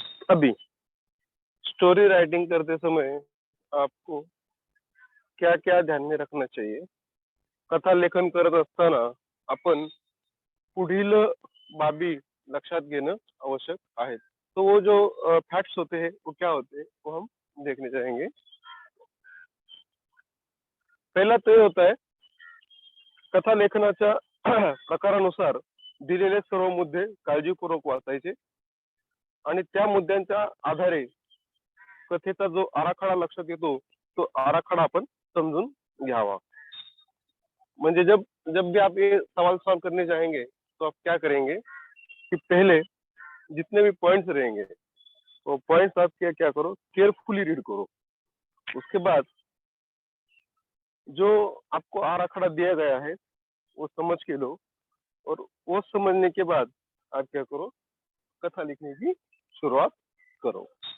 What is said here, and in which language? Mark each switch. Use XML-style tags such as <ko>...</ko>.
<hi>अभी story writing करते समय आपको क्या क्या ध्यान में रखना चाहिए,</hi> <mr>कथा लेखन करत असताना आपण पुढील बाबी लक्षात घेणं आवश्यक आहे।</mr> <hi>तो वो जो फैक्ट्स होते हैं वो क्या होते हैं वो हम देखने जाएंगे। पहला तो ये होता है,</hi> <mr>कथा लेखनाच्या प्रकारानुसार दिलेले सर्व मुद्दे काळजीपूर्वक वाचायचे आणि त्या मुद्द्यांच्या आधारे कथेचा जो आराखडा लक्षात येतो तो आराखडा आपण समजून घ्यावा।</mr> <hi>म्हणजे जब जब भी आप ये सवाल सॉल्व करने जाएंगे तो आप क्या करेंगे कि पहले जितने भी पॉइंट्स रहेंगे वो पॉइंट्स आप क्या क्या करो, केयरफुली रीड करो। उसके बाद जो आपको आराखड़ा दिया गया है वो समझ के लो और वो समझने के बाद आप क्या करो, कथा लिखने की शुरुआत करो।</hi>